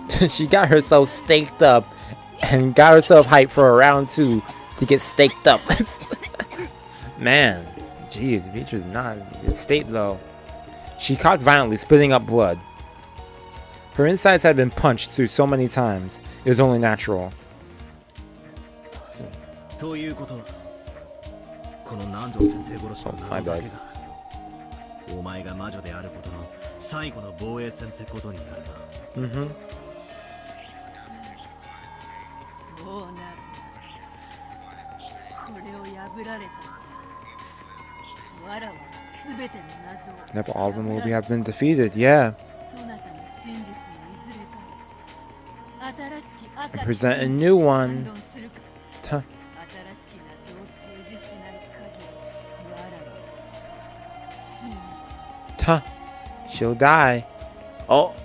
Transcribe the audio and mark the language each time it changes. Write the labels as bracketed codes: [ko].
[en] She got herself staked up and got herself hyped for a round 2 to get staked up. Man, jeez, Beatrice not in state though. She coughed violently, spitting up blood. Her insides had been punched through so many times, it was only natural. [ja] ということはこの南條先生殺しの謎だけがお前が魔女であることの最後の防衛戦ってことになるな。 [en] Mm-hmm. [ja] そうなる。これを破られた。わらわすべての謎を。 [en] Yep, all of them will have been defeated, yeah. [ja] そなたの真実のいずれかを新しき赤 [en] And present a new one. [ja] 反論するか Tuh. 新しき謎を提示しない限りわらわ死ぬ。 [en] Tuh. She'll die. Oh.